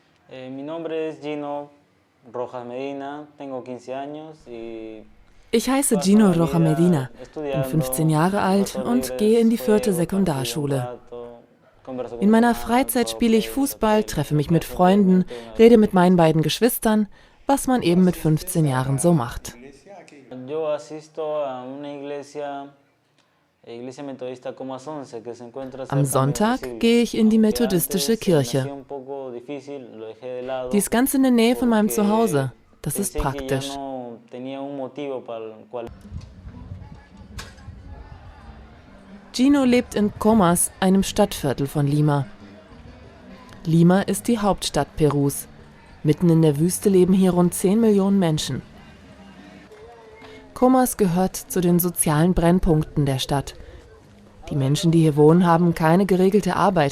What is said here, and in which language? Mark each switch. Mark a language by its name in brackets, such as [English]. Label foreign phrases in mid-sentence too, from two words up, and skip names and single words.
[Spanish] Mi nombre es Gino Rojas Medina, tengo 15 años y [German] Ich heiße [Spanish] paso [German] Gino [Spanish] la [German] Rocha [Spanish] vida [German] Medina, bin 15 [Spanish] estudiando, [German] Jahre [Spanish] mis [German] alt [Spanish] ratos [German] und gehe in [Spanish] libres [German] die 4. [Spanish] juego, partido un [German] Sekundarschule. [Spanish] rato, converso [German] In [Spanish] con mi [German] meiner [Spanish] hermana, [German] Freizeit [Spanish] juego [German] spiele ich [Spanish] play, miro [German] Fußball, [Spanish] tele, [German] treffe [Spanish] lo [German] mich [Spanish] que [German] mit [Spanish] hacía [German] Freunden, [Spanish] anteriormente una vez [German] rede [Spanish] al [German] mit [Spanish] día. [German] meinen beiden Geschwistern, was man eben mit 15 Jahren so macht. [Spanish] Yo asisto a una iglesia metodista Comas 11, que se encuentra [German] Am [Spanish] cerca a mi [German] Sonntag [Spanish] domicilio. [German] gehe ich in die [Spanish] Aunque [German] methodistische [Spanish] antes se me [German] Kirche. [Spanish] hacía un poco difícil, lo dejé de lado [German] Die ist ganz in der Nähe von meinem [Spanish] porque [German] Zuhause. Das ist [Spanish] pensé que ya [German] praktisch. [Spanish] no tenía un motivo para el cual. [German] Gino lebt in Comas, einem Stadtviertel von Lima. Lima ist die Hauptstadt Perus. Mitten in der Wüste leben hier rund 10 Millionen Menschen. Comas gehört zu den sozialen Brennpunkten der Stadt. Die Menschen, die hier wohnen, haben keine geregelte Arbeit.